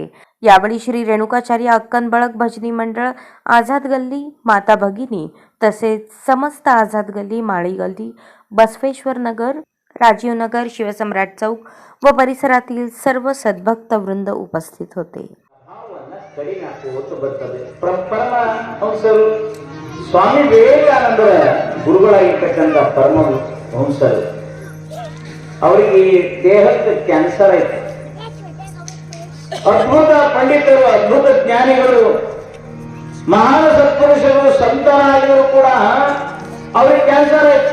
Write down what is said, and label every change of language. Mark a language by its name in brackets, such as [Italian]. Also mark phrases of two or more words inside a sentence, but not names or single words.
[Marathi] यावेळी श्री रेणुकाचार्य अक्कन बळक भजनी मंडळ, आझाद गल्ली, माता भगिनी तसेच समस्त आझाद गल्ली, माळी गल्ली, बसवेश्वर नगर, राजीव नगर, शिवसम्राट चौक व परिसरातील सर्व सद्भक्त वृंद उपस्थित होते. [Kannada] ಸ್ವಾಮಿ ವಿವೇಕಾನಂದರ ಗುರುಗಳಾಗಿರ್ತಕ್ಕಂಥ ಪರಮಹಂಸರು ಅವರಿಗೆ ದೇಹಕ್ಕೆ ಕ್ಯಾನ್ಸರ್ ಆಯಿತು. ಅದ್ಭುತ ಪಂಡಿತರು, ಅದ್ಭುತ ಜ್ಞಾನಿಗಳು, ಮಹಾನ್ ಸತ್ಪುರುಷರು, ಸಂತರಾಗಿದ್ರು ಕೂಡ ಅವರಿಗೆ ಕ್ಯಾನ್ಸರ್ ಆಯ್ತು.